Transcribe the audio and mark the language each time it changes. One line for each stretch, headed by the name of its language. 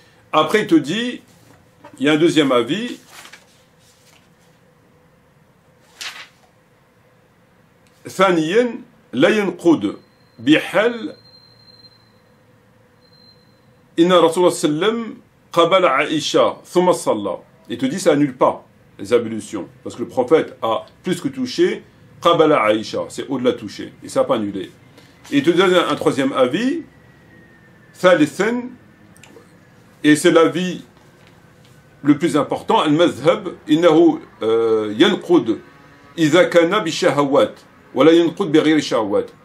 French: Après, il te dit, il y a un deuxième avis.
Arabic: ثانيا لا ينقض بحال إن رسول الله صلى الله عليه وسلم قبل عائشة ثم صلى.
French: Il te dit, ça annule pas les ablutions, parce que le prophète a plus que touché qabala Aïcha, c'est au-delà touché, et ça n'a pas annulé. Et il te donne un troisième avis, ثالثا, et c'est l'avis le plus important,
Arabic: al-mazhab innahu yanqud idha kana bi shahawat
French: wala yanqud bi ghayri shahawat.